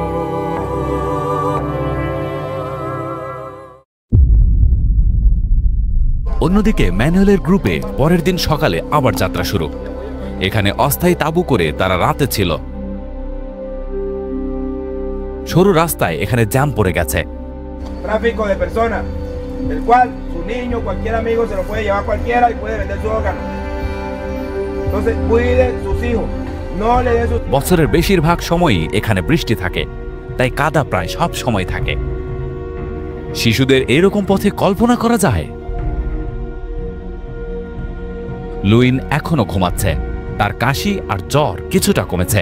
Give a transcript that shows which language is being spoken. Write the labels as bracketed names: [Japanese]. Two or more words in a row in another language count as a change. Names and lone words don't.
[Bangla] অন্যদিকে ম্যানুয়েলের গ্রুপে পরের দিন সকালে আবার যাত্রা শুরু। এখানে অস্থায়ী তাঁবু করে তারা রাতে ছিল। সরু রাস্তায় এখানে জ্যাম পড়ে গেছে। [Spanish] Tráfico de personas, el cual su niño, cualquier amigo se lo puede llevar cualquiera y puede vender su órgano. Entonces, cuide sus hijos, no le den sus... [Bangla] বছরের বেশিরভাগ সময়ই এখানে বৃষ্টি থাকে, তাই কাদা প্রায় সব সময় থাকে। শিশুদের এরকম পথে কল্পনা করা যায়? লুইন এখনো ঘুমাচ্ছে, তার কাশি আর জ্বর কিছুটা কমেছে।